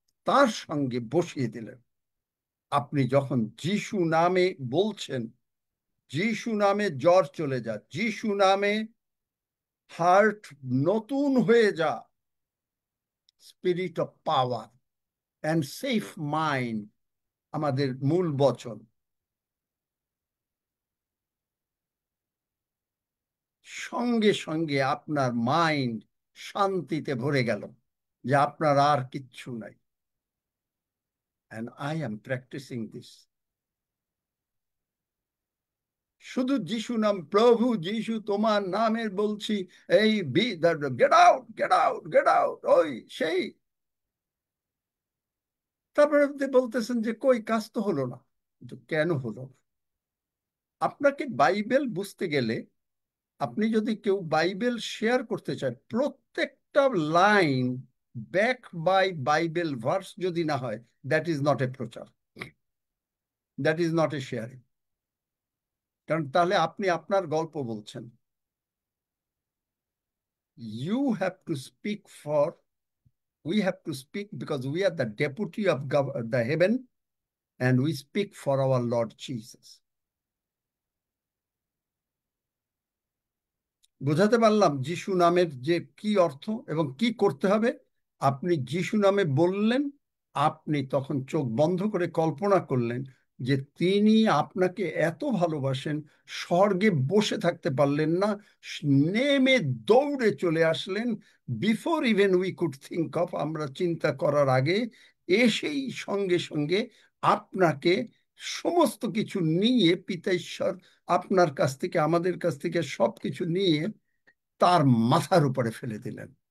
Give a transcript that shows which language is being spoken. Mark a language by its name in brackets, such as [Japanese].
[Bangla] তার সঙ্গে বসিয়ে দিলেন। আপনি যখন যিশু নামে বলছেন, যিশু নামে জ্বর চলে যা, যিশু নামে হার্ট নতুন হয়ে যা, [English] spirit of power and safe mind [Bangla] আমাদের মূল বচন। সঙ্গে সঙ্গে আপনার মাইন্ড শান্তিতে ভরে গেল যে আপনার আর কিচ্ছু নাই। [English] And I am practicing this. [Bangla] শুধু যিশু নাম, প্রভু যিশু তোমার নামের বলছি, এই [English] get out, get out, get out, [Bangla] ওই সেই। তারপরে বলতেছেন যে কই, কাজ তো হলো না। কিন্তু কেন হলো? আপনাকে বাইবেল বুঝতে গেলে, আপনি যদি কেউ বাইবেল শেয়ার করতে চায়, প্রত্যেকটা line back by Bible verse যদি না হয়, [English] that is not a [Bangla] প্রচার, [English] That is not a sharing. [Bangla] কারণ তাহলে আপনি আপনার গল্প বলছেন। [English] You have to speak for, we have to speak because we are the deputy of the heaven, and we speak for our Lord Jesus. [Bangla] বোঝাতে পারলাম যিশু নামের যে কি অর্থ এবং কি করতে হবে? আপনি যিশু নামে বললেন, আপনি তখন চোখ বন্ধ করে কল্পনা করলেন যে তিনি আপনাকে এত ভালোবাসেন, স্বর্গে বসে থাকতে পারলেন না, নেমে দৌড়ে চলে আসলেন, [English] before even we could think of, [Bangla] আমরা চিন্তা করার আগে এসেই সঙ্গে সঙ্গে আপনাকে সমস্ত কিছু নিয়ে, পিতা ঈশ্বর আপনার কাছ থেকে, আমাদের কাছ থেকে সবকিছু নিয়ে তার মাথার উপরে ফেলে দিলেন।